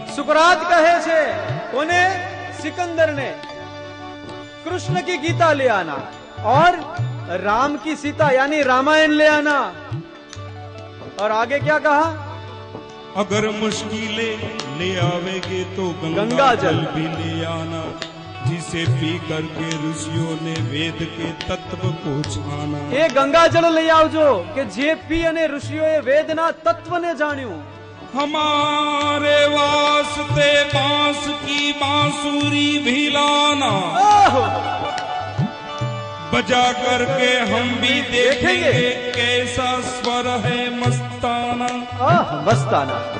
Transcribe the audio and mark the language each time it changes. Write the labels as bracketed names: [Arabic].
[Hindi] सुकरात [Gujarati] कहे छे कोने, [Hindi] सिकंदर ने कृष्ण की गीता ले आना और राम की सीता यानी रामायण ले आना। और आगे क्या कहा, अगर मुश्किलें ले आवेगे तो गंगा जल भी ले आना, जिसे पी करके ऋषियों ने वेद के तत्व को छाना। [Gujarati] એ ગંગા જળ લઈ આવજો કે જે પી અને ઋષિઓએ વેદના તત્વને જાણ્યું। [Hindi] हमारे वास्ते बांस की बांसुरी भी लाना, बजा करके हम भी देखेंगे कैसा स्वर है मस्ताना। मस्ताना।